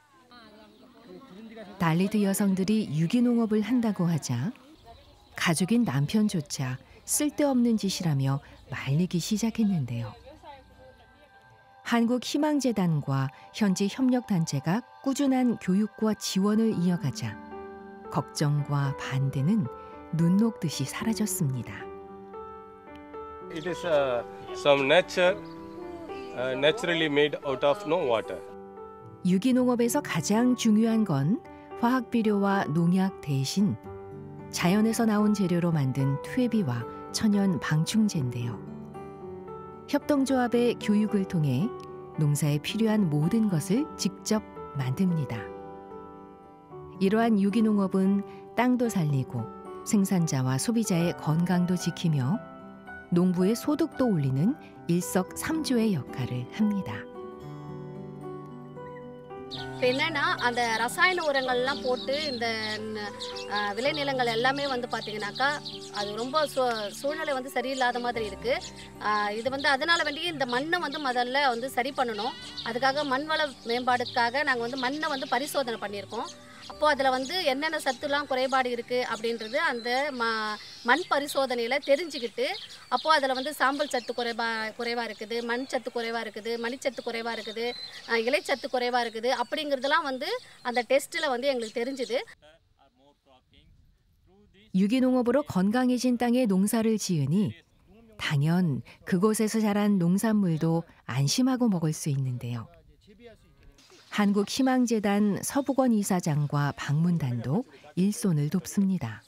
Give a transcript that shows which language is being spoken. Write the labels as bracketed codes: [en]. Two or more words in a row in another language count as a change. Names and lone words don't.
[ko] 달리트 여성들이 유기농업을 한다고 하자 가족인 남편조차 쓸데없는 짓이라며 말리기 시작했는데요. 한국희망재단과 현지 협력단체가 꾸준한 교육과 지원을 이어가자 걱정과 반대는 눈 녹듯이 사라졌습니다. [en] It is some nature, naturally made out of no water. [ko] 유기농업에서 가장 중요한 건 화학비료와 농약 대신 자연에서 나온 재료로 만든 퇴비와 천연 방충제인데요. 협동조합의 교육을 통해 농사에 필요한 모든 것을 직접 만듭니다. 이러한 유기농업은 땅도 살리고 생산자와 소비자의 건강도 지키며 농부의 소득도 올리는 일석삼조의 역할을 합니다. [ta] இப்போ என்னன்னா அந்த ரசாயன உரங்கள்லாம் போட்டு இந்த விளைநிலங்கள் எல்லாமே வந்து பார்த்தீங்கன்னாக்கா அது ரொம்ப சூழ்நிலை வந்து சரியில்லாத மாதிரி இருக்குது. இது வந்து அதனால் வேண்டி இந்த மண்ணை வந்து முதல்ல வந்து சரி பண்ணணும். அதுக்காக மண் வள மேம்பாடுக்காக நாங்கள் வந்து மண்ணை வந்து பரிசோதனை பண்ணியிருக்கோம். அப்போது அதில் வந்து என்னென்ன சத்துலாம் குறைபாடு இருக்குது அப்படின்றது அந்த மண் பரிசோதனையில் தெரிஞ்சுக்கிட்டு அப்போது அதில் வந்து சாம்பல் சத்து குறைவாக இருக்குது, மண் சத்து குறைவாக இருக்குது, மணிச்சத்து குறைவாக இருக்குது, இலைச்சத்து குறைவாக இருக்குது அப்படிங்கிறதுலாம் வந்து அந்த டெஸ்ட்டில் வந்து எங்களுக்கு தெரிஞ்சுது. [ko] 유기농업으로 건강해진 땅에 농사를 지으니 당연 그곳에서 자란 농산물도 안심하고 먹을 수 있는데요. 한국희망재단 서북원 이사장과 방문단도 일손을 돕습니다.